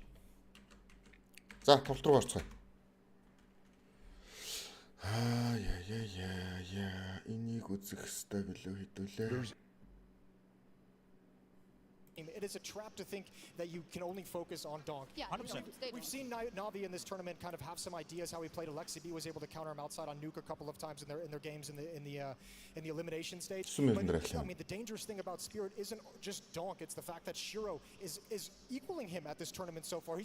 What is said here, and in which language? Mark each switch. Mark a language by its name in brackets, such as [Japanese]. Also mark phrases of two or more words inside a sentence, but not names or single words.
[Mongolian] За тоглолт руу орцгоё. Яа. Энийг үзэх хэрэгтэй билүү хэдүүлээ. [English] It is a trap to think that you can only focus on Donk. Yeah, 100%. We've seen Navi in this tournament kind of have some ideas how he played. Alexi B was able to counter him outside on Nuke a couple of times in their games in the elimination stage. But, I mean, the dangerous thing about Spirit isn't just Donk; it's the fact that Shiro is equaling him at this tournament so far.